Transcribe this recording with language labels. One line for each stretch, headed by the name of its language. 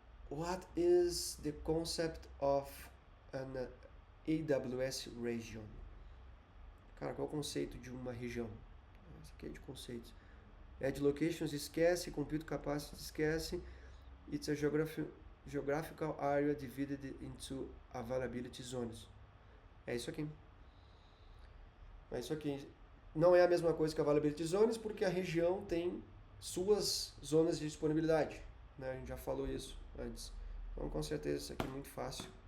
English: What is the concept of an AWS region?
Portuguese: Cara, qual é o conceito de uma região? Esse aqui é de conceitos.
English: Add locations, esquece. Compute capacity, esquece. It's a geographical area divided into availability zones.
Portuguese: É isso aqui. É isso aqui. Não é a mesma coisa que availability zones, porque a região tem suas zonas de disponibilidade. Né? A gente já falou isso antes. Então, com certeza, isso aqui é muito fácil.